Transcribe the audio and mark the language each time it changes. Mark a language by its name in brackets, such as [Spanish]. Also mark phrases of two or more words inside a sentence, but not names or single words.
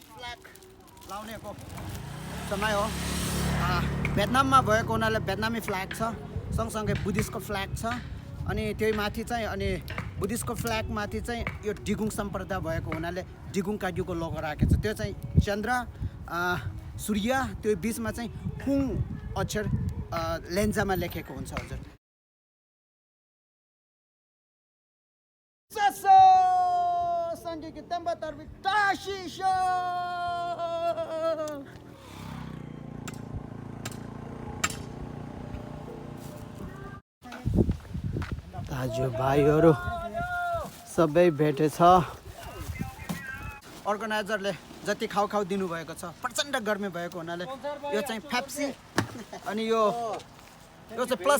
[Nepali] फ्ल्याग लाउनेको समय हो भियतनाममा भएको हुनाले भियतनामी फ्ल्याग छ सँगसँगै बुद्धिस्टको फ्ल्याग छ अनि त्यही माथि चाहिँ अनि बुद्धिस्टको फ्ल्याग माथि चाहिँ यो डिगुङ सम्प्रदाय भएको हुनाले डिगुङ काग्युको लोगो राखेको छ त्यो चाहिँ चन्द्र सूर्य त्यो बिचमा चाहिँ हुङ अक्षर लेन्जामा लेखेको हुन्छ हजुर sanggih kita batar tashisho दाजुभाइहरु सबै भेटेछ अर्गनाइजरले जति खाउ दिनुभएको छ प्रचण्ड गर्मी भएको हुनाले यो चाहिँ पेप्सी अनि यो चाहिँ प्लस